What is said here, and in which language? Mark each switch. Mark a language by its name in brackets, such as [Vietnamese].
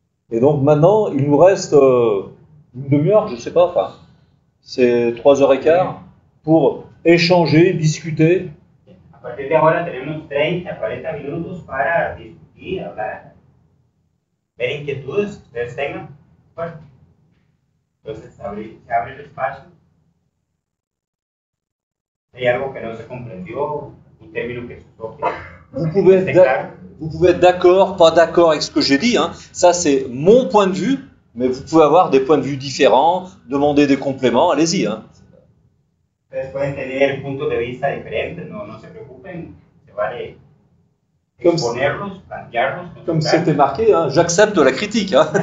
[French] Et donc maintenant, il nous reste une demi-heure, je ne sais pas, enfin, c'est 3h15 pour échanger, discuter. [Spanish] A partir de ahora tenemos 30 a 40 minutos para discutir, hablar, ver inquietudes que ustedes tengan. Bueno, entonces se abre el espacio. Hay algo que no se comprendió, un término que se usó que [French] Vous pouvez être d'accord, pas d'accord avec ce que j'ai dit. Ça, c'est mon point de vue, mais vous pouvez avoir des points de vue différents, demander des compléments, allez-y. [Spanish] Ustedes pueden tener puntos de vista diferentes, no se preocupen, se vale exponerlos, plantearlos. [French] Comme c'était marqué, j'accepte la critique.